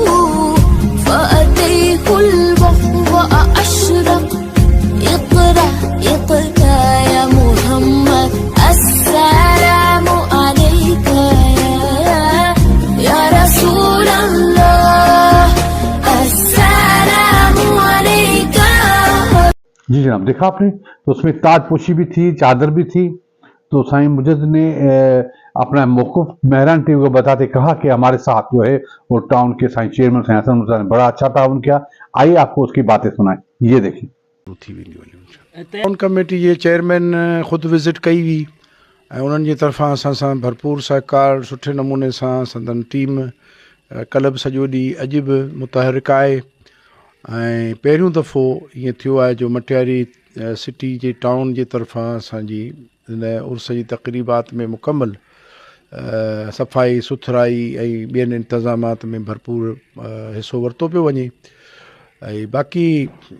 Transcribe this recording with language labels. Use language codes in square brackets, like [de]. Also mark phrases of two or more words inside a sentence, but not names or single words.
[ar] فأتيه البحر أشرق اقرأ اقرأ يا محمد السلام عليك يا رسول الله السلام عليك. [ur] جی جناب، دیکھا آپ نے، تو اس میں تاج پوشی بھی تھی، چادر بھی تھی. تو سائیں مجدد نے اپنا موقف مہران ٹی وی کو بتاتے کہا کہ ہمارے ساتھ جو ہے وہ ٹاؤن کے سائیں چیئرمین سائیں حسن موسیٰ نے بڑا اچھا تعاون کیا. آئیے آپ کو اس کی باتیں سنائیں، یہ دیکھیے. [sd] टाउन कमेटी जे चेयरमैन ख़ुदि विज़िट कई हुई ऐं उन्हनि जी तरफ़ां असां सां भरपूर सहकार सुठे नमूने सां संदन टीम कल्ह बि सॼो ॾींहुं अॼु बि मुतहरिक आहे। ऐं पहिरियों दफ़ो ईअं थियो आहे जो मटियारी सिटी जे टाउन जे तरफ़ां असांजी इन उर्स जी तक़रीबात में मुकमल सफ़ाई सुथराई ऐं ॿियनि इंतज़ामात में भरपूर हिसो वरितो पियो वञे।